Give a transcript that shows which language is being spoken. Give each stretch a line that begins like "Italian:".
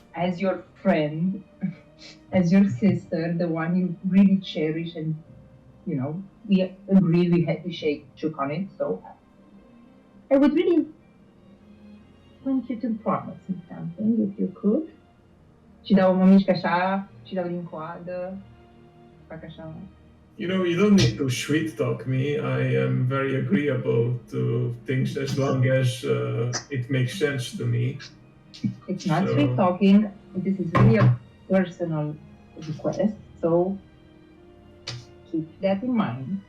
English: as your friend, as your sister, the one you really cherish, and we agreed we had to shook on it. So I would really want you to promise me something, if you could.
Romanian: Și dau mă mișc așa, și dau din coadă, fac așa.
English: You know, you don't need to sweet talk me. I am very agreeable to things as long as it makes sense to me. It's not So- sweet talking. This is really a personal request. So keep that in mind.